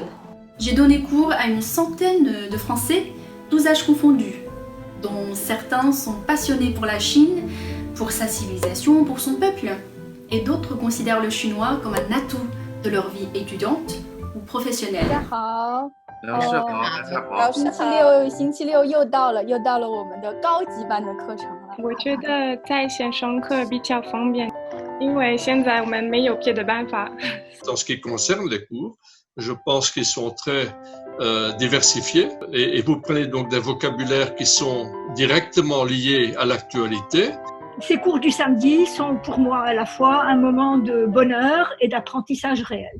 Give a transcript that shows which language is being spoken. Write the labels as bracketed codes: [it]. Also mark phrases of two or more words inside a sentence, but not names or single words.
[fr] J'ai donné cours à une centaine de Français, tous âges confondus, dont certains sont passionnés pour la Chine, pour sa civilisation, pour son peuple, et d'autres considèrent le chinois comme un atout de leur vie étudiante ou professionnelle. [zh] 大家好，老师好，大家好。老师星期六又到了我们的高级班的课程了。我觉得在线上课比较方便，因为现在我们没有别的办法。 [fr] En ce qui concerne les cours, je pense qu'ils sont très diversifiés et vous prenez donc des vocabulaires qui sont directement liés à l'actualité. Ces cours du samedi sont pour moi à la fois un moment de bonheur et d'apprentissage réel.